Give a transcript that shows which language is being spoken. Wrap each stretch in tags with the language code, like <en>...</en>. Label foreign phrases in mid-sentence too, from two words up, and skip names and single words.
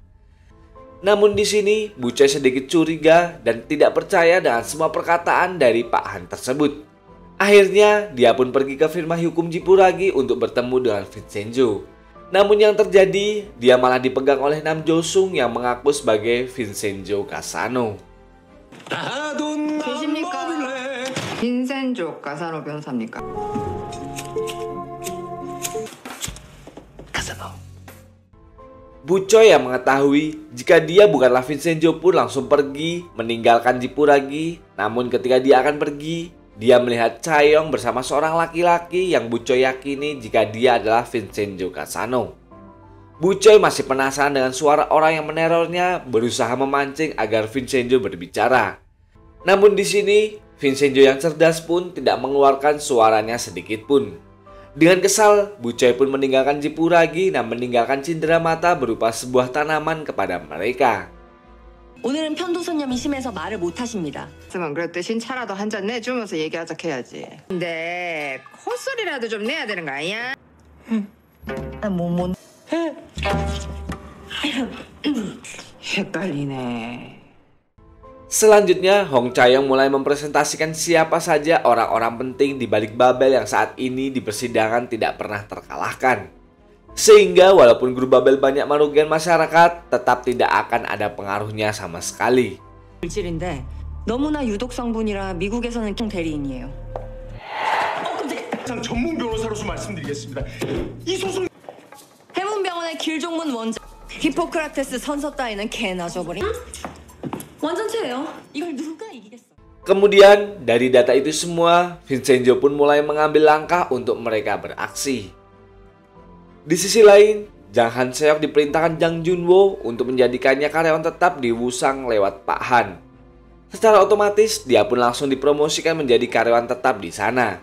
<id>Namun di sini, Bu Choi sedikit curiga dan tidak percaya dengan semua perkataan dari Pak Han tersebut. Akhirnya, dia pun pergi ke firma hukum Jipuragi untuk bertemu dengan Vincenzo. Namun yang terjadi, dia malah dipegang oleh Nam Jo Sung yang mengaku sebagai Vincenzo Casano.</id> <ko>진심님 빈센조 가사노 변호사입니까?</ko> <id>Bucoy yang mengetahui jika dia bukanlah Vincenzo pun langsung pergi meninggalkan Jipuragi. Namun ketika dia akan pergi, dia melihat Chaeyoung bersama seorang laki-laki yang Bucoy yakini jika dia adalah Vincenzo Kasano. Bucoy masih penasaran dengan suara orang yang menerornya, berusaha memancing agar Vincenzo berbicara. Namun di sini, Vincenzo yang cerdas pun tidak mengeluarkan suaranya sedikit pun. Dengan kesal, Bucoy pun meninggalkan Jipuragi dan meninggalkan cindera mata berupa sebuah tanaman kepada mereka.</id> <ko>오늘은 편도선염이 심해서 말을 못 하십니다. 쓰면 그럴 대신 차라도 한 잔 내주면서 얘기하자 해야지. 근데 콧소리라도 좀 내야 되는 거 아니야? 헷갈리네.</ko> <id>Selanjutnya, Hong Chaeyoung mulai mempresentasikan siapa saja orang-orang penting di balik Babel yang saat ini di persidangan tidak pernah terkalahkan. Sehingga walaupun grup Babel banyak merugikan masyarakat, tetap tidak akan ada pengaruhnya sama sekali.</id> <ko>물질인데 너무나 유독 성분이라 미국에서는 총 대리인이에요. 전문 변호사로서 말씀드리겠습니다. 이 소송 해문병원의 길종문 원장 히포크라테스 선서 따위는 개나 줘버린 완전체예요. 이걸 누가 이기겠어?</ko> <id>Kemudian dari data itu semua, Vincenzo pun mulai mengambil langkah untuk mereka beraksi. Di sisi lain, Jang Han-seok diperintahkan Jang Junwo untuk menjadikannya karyawan tetap di Wusang lewat Pak Han. Secara otomatis, dia pun langsung dipromosikan menjadi karyawan tetap di sana.</id>